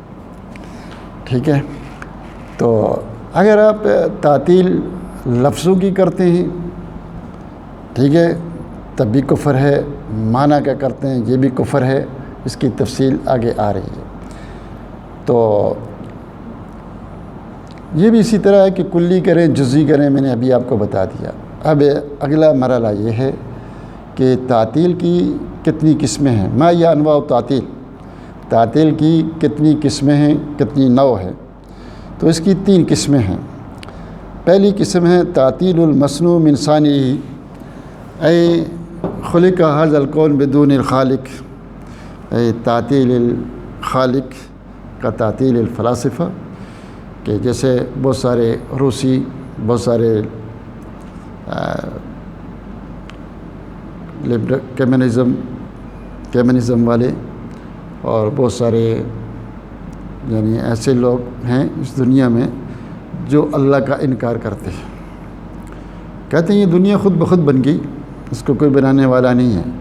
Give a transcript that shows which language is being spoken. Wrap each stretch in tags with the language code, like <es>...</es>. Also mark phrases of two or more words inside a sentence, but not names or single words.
<ur>ٹھیک ہے، تو اگر آپ تعطیل لفظوں کی کرتے ہیں، ٹھیک ہے، تب بھی کفر ہے، معنی کیا کرتے ہیں، یہ بھی کفر ہے، اس کی تفصیل آگے آ رہی ہے۔ تو یہ بھی اسی طرح ہے کہ کلی کریں، جزئی کریں، میں نے ابھی آپ کو بتا دیا۔ اب اگلا مرحلہ یہ ہے کہ تعطیل کی کتنی قسمیں ہیں،</ur> <ar>ما یا انواع تعطیل،</ar> <ur>تعطیل کی کتنی قسمیں ہیں، کتنی نوع ہے؟ تو اس کی 3 قسمیں ہیں۔ پہلی قسم ہے</ur> <ar>تعطیل المصنوع من صانعہ، اے خلق ھذا الکون بدون الخالق، اے تعطیل الخالق</ar> <ur>کا</ur> <ar>تعطیل الفلاسفہ،</ar> <ur>کہ جیسے بہت سارے روسی، بہت سارے کمیونزم والے، اور بہت سارے یعنی ایسے لوگ ہیں اس دنیا میں جو اللہ کا انکار کرتے ہیں، کہتے ہیں یہ دنیا خود بخود بن گئی، اس کو کوئی بنانے والا نہیں ہے،</ur>